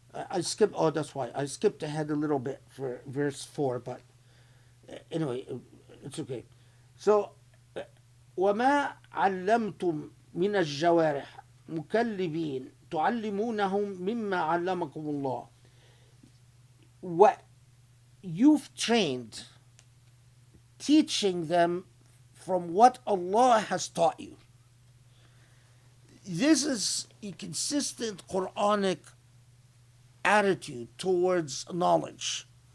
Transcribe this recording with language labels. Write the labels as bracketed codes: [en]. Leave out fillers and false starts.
[en] I skipped. Oh, that's why I skipped ahead a little bit for verse 4. But anyway, it's okay. So, [ar] وما علمتم من الجوارح مكلبين تعلمونهم مما علمكم الله. [en] What you've trained, teaching them from what Allah has taught you. This is a consistent Quranic attitude towards knowledge.